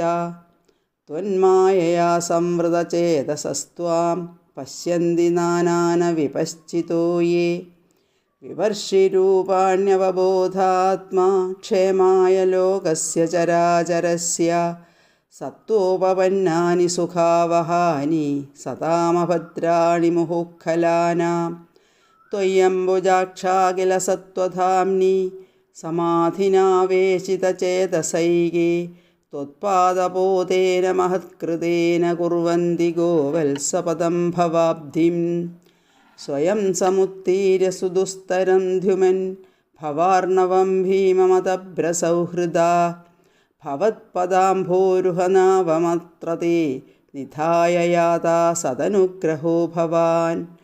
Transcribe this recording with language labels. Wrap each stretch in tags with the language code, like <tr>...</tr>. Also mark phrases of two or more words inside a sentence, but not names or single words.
<sa>ത്വന്മായയാ സംവൃതചേതസസ്ത്വാം പശ്യന്തി നാനാന വിപശ്ചിതോ യേ. വിവർഷിരൂപാണ്യവബോധാത്മാ ക്ഷേമായ ലോകസ്യ ചരാചരസ്യ. സത്വോപപന്നാനി സുഖാവഹാനി സതാമഭദ്രാണി മുഹുഃഖലാനാം. त्वय्यम्बुजाक्षा सत्त्वधाम्नि समाधिनावेशितचेतसैगे त्वत्पादपोतेन महत्कृतेन कुर्वन्ति गोवत्सपदं भवाब्धिं स्वयं समुत्तीर्य सुदुस्तरं ध्युमन् भवार्णवं भीममतभ्रसौहृदा भवत्पदाम्भोरुहनावमत्र ते निधाय याता सदनुग्रहो भवान्</sa>